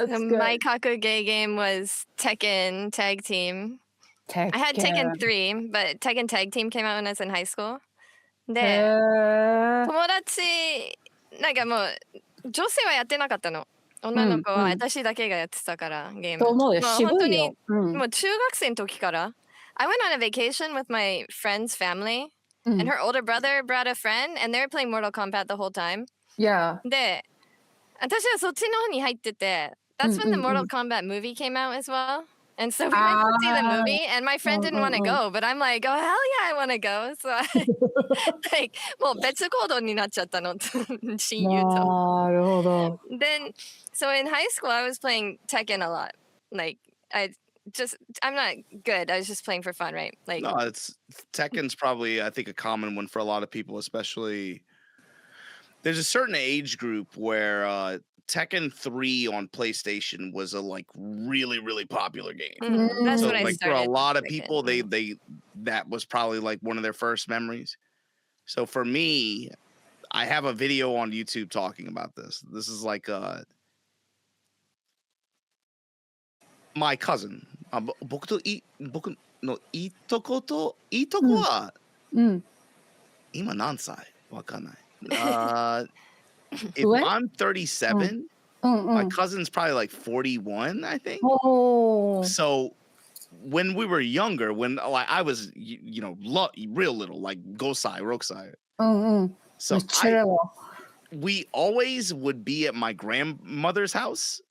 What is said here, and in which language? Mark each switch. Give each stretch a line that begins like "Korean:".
English: My Kakugei game was Tekken Tag Team. I had Tekken 3, but Tekken Tag Team came out when I was in high school.
Japanese: で、友達、なんかもう、女性はやってなかったの。女の子は私だけがやってたから、ゲーム。もう本当に、もう中学生の時から。
English: I went on a vacation with my friend's family, and her older brother brought a friend, and they were playing Mortal Kombat the whole time. Yeah.
Japanese: で、私はそっちの方に入ってて、
English: That's when the Mortal Kombat movie came out as well. And so we went to see the movie, and my friend didn't want to go, but I'm like, oh, hell yeah, I want to go. So I, like,
Japanese: もう別行動になっちゃったの、親友と。なるほど。
English: Then, so in high school, I was playing Tekken a lot. Like, I'm not good. I was just playing for fun, right? Like, no, Tekken's probably, I think, a common one for a lot of people, especially. There's a certain age group where Tekken 3 on PlayStation was a really, really popular game. That's so, what I started. For a lot of people, they that was probably like one of their first memories. So for me, I have a video on YouTube talking about this. This is like my cousin.
Japanese: 僕のいとことは今何歳？わかんない。
English: If I'm 37, my cousin's probably like 41, I think. Oh. So when we were younger, when I was, real little, like Gosai, Rokusai. So we always would be at my grandmother's house.